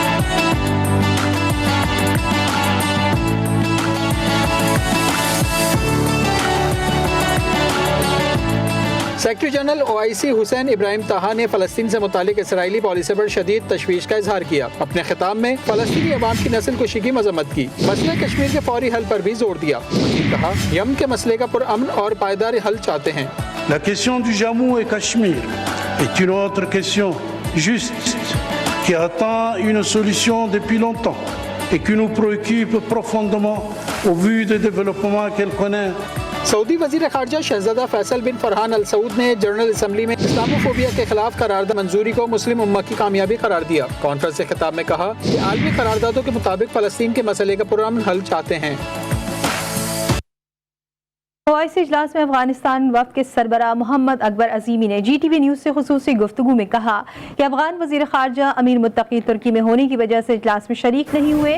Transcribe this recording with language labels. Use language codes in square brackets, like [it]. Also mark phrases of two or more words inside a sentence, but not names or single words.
[en] Secretary General [ur] OIC حسین ابراہیم طٰہٰ نے فلسطین سے متعلق اسرائیلی پالیسی پر شدید تشویش کا اظہار کیا. اپنے خطاب میں فلسطینی عوام کی نسل کشی کی مذمت کی. مسئلے کشمیر کے فوری حل پر بھی زور دیا۔ کہا یمن کے مسئلے کا پرامن اور پائیدار حل چاہتے ہیں. [fr] La question du Jammu et Cachemire est une autre question juste qui attend une solution depuis longtemps. et qui nous préoccupe profondément au vu des développements qu'elle connaît. [ur] سعودی وزیر خارجہ شہزادہ فیصل بن فرحان آل سعود نے جنرل اسمبلی میں اسلاموفوبیا کے خلاف قرارداد منظوری کو مسلم امہ کی کامیابی قرار دیا. کانفرنس کے خطاب میں کہا کہ عالمی قراردادوں کے مطابق فلسطین کے مسئلے کا پرامن حل چاہتے ہیں. او آئی سی اجلاس میں افغانستان وفد کے سربراہ محمد اکبر عظیمی نے GTV نیوز سے خصوصی گفتگو میں کہا کہ افغان وزیر خارجہ امیر متقی ترکی میں ہونے کی وجہ سے اجلاس میں شریک نہیں ہوئے.